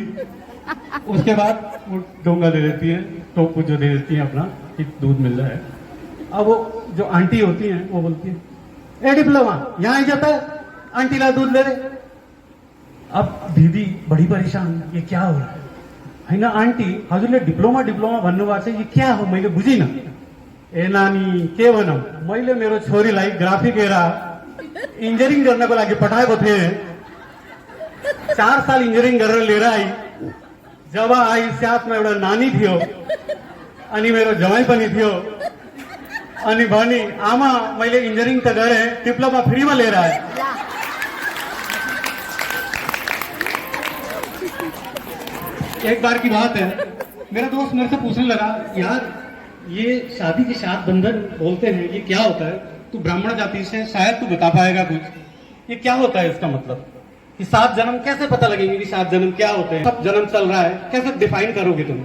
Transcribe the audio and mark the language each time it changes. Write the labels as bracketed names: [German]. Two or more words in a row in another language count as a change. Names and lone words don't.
[Hindi] उसके बाद वो डोंगा दे देती है तो कुछ जो दे देती है अपना एक दूध मिल रहा है। अब वो जो आंटी होती है वो बोलती है ए डिप्लोमा यहाँ जाता है आंटी ला दूध ले दे। अब दीदी बड़ी परेशान ये क्या हो रहा है ना आंटी [Nepali] हजुरले डिप्लोमा डिप्लोमा भन्नुभएको छ [Hindi] ये क्या हो [Nepali] मैले बुझिन। ए नानी के भनौँ मैले मेरो छोरीलाई ग्राफिक एरा इन्जिनियरिङ गर्नको लागि पठाएको थिएँ 4 साल इन्जिनियरिङ गरेर लिएर आई जब आई साथमा एउटा नानी थियो अनि मेरो जवाई पनि थियो अनि भनी आमा मैले इन्जिनियरिङ त गरेँ डिप्लोमा फ्रीमा लिएर आए। [Hindi] एक बार की बात है मेरा दोस्त मेरे से पूछने लगा यार ये शादी के साथ बंधन बोलते हैं ये क्या होता है तू ब्राह्मण जाति से शायद तू बता पाएगा कुछ ये क्या होता है इसका मतलब कि 7 जन्म कैसे पता लगेंगे कि 7 जन्म क्या होते हैं सब जन्म चल रहा है कैसे डिफाइन करोगे तुम।